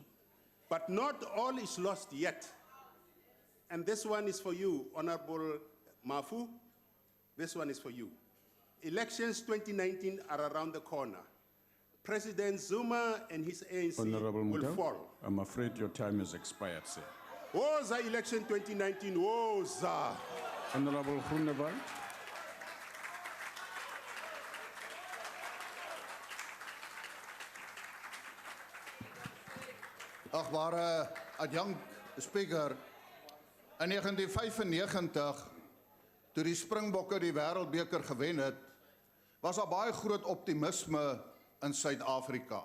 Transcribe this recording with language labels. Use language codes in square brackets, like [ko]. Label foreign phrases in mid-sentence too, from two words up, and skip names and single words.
[en] But not all is lost yet. And this one is for you, Honorable Mafu. This one is for you. Elections 2019 are around the corner. President Zuma and his ANC Honorable will Matau, fall. I'm afraid your time has expired, sir. [zu] Woza election 2019, woza. [en] Honorable Groenewald. [af] Agbare adjunct speaker, in 1995, toe die Springbokke die Wêreldbeker gewen het, was daar baie groot optimisme in Suid-Afrika.